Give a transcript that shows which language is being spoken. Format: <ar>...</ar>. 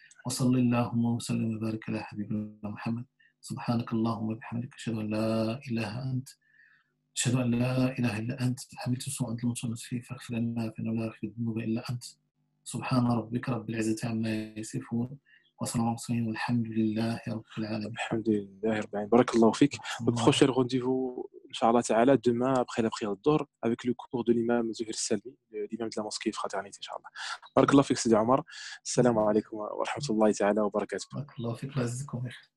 <ar>وصل اللهم وسلم وبارك على حبيبنا محمد. سبحانك اللهم وبحمدك أشهد أن لا إله إلا أنت حملت سوء أنت المصنف فيه فاغفر لنا فإنه لا يغفر الذنوب إلا أنت. سبحان ربك رب العزة عما يصفون وصلى الله وسلم والحمد لله رب العالمين. الحمد لله رب العالمين. بارك الله فيك.</ar> <fr>Le prochain rendez-vous, Inch'Allah Ta'ala, demain après la prière de Dhuhr, avec le cours de l'imam Zuhir Salmi, l'imam de la mosquée Fraternité, Inch'Allah.</fr> <ar>بارك الله فيك سيدي عمر. السلام عليكم ورحمة الله تعالى وبركاته. بارك الله فيك ويجزيكم بخير.</ar>